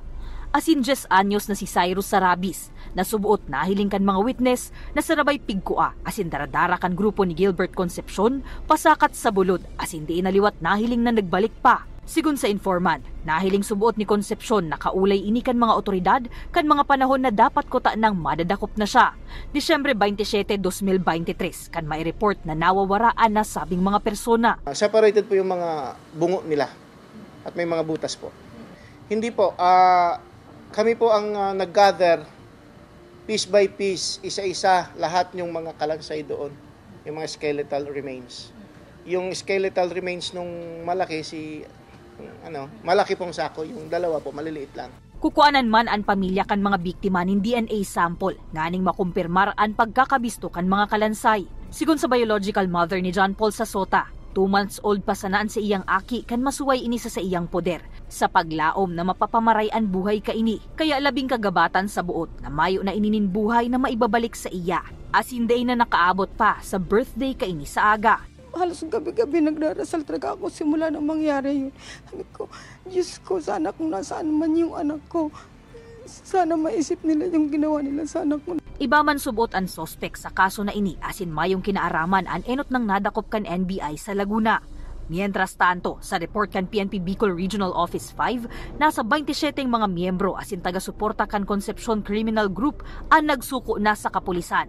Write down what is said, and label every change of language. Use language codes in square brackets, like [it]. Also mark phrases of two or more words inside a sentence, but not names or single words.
[bik] Asin 10 anyos na si Cyrus Sarabis, na subuot na hiling kan mga witness na sarabay pigkua asin daradara kan grupo ni Gilbert Concepcion pasakat sa bulod asin di inaliwat nahiling na nagbalik pa. Sigun sa informant, nahiling subuot ni Concepcion na kaulay ini kan mga otoridad kan mga panahon na dapat kota nang madadakop na siya. Disyembre 27, 2023 kan may report na nawawaraan na sabing mga persona. [tl] Separated po yung mga bungo nila at may mga butas po. Hindi po, kami po ang nag-gather [en] piece by piece, [tl] isa-isa lahat yung mga kalansay doon, yung mga [en] skeletal remains. [tl] Yung [en] skeletal remains [tl] nung malaki malaki pong sako, yung dalawa po maliliit lang. [bik] Kukuanan man ang pamilya kan mga biktima nin [en] DNA sample [bik] nganing makumpirmar ang pagkakabisto kan mga kalansay. Sigun sa biological mother ni John Paul sa Sota, [en] 2 months old [bik] pa sanaan sa iyang aki kan masuway ini sa iyang poder sa paglaom na mapapamaray ang buhay ka ini. Kaya labing kagabatan sa buot na mayo na ininin buhay na maibabalik sa iya. As hindi na nakaabot pa sa birthday ka ini sa aga. [tl] Halos gabi-gabi nagdarasal talaga ako simula nang mangyari yun. Sabi ko, Diyos ko, sana kung nasaan man yung anak ko. Sana maisip nila yung ginawa nila sa anak ko. [bik] Iba man subot ang sospek sa kaso na ini asin mayong kinaaraman ang enot ng nadakop kan NBI sa Laguna. [es] Mientras tanto, [bik] sa report kan PNP Bicol Regional Office 5, nasa 27 mga miyembro asin taga-suporta kan Concepcion Criminal Group ang nagsuko na sa kapulisan.